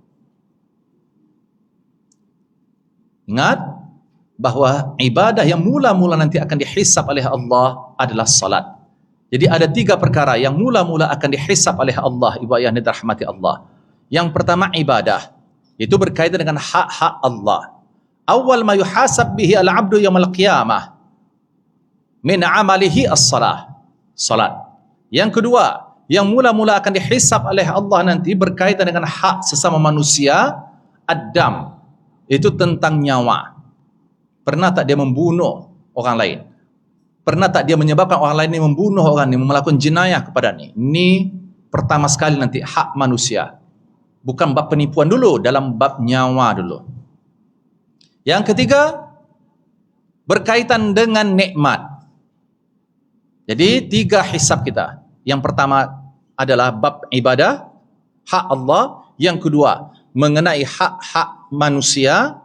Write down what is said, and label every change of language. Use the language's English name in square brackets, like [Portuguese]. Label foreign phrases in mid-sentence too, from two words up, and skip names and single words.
[Malay] Ingat bahawa ibadah yang mula-mula nanti akan dihisab oleh Allah adalah salat. Jadi ada tiga perkara yang mula-mula akan dihisab oleh Allah, Ibu Ayah yang dirahmati Allah. Yang pertama ibadah, itu berkaitan dengan hak-hak Allah. [Arabic] أول ما يحاسب به العبد يوم القيامة من عمله الصلاة. [Malay] Salat. Yang kedua, yang mula-mula akan dihisab oleh Allah nanti berkaitan dengan hak sesama manusia, ad-dam. Itu tentang nyawa. Pernah tak dia membunuh orang lain? Pernah tak dia menyebabkan orang lain ni membunuh orang ni, melakukan jenayah kepada ni? Ini pertama sekali nanti hak manusia. Bukan bab penipuan dulu, dalam bab nyawa dulu. Yang ketiga, berkaitan dengan nikmat. Jadi 3 hisab kita. Yang pertama adalah bab ibadah, hak Allah. Yang kedua, mengenai hak-hak manusia.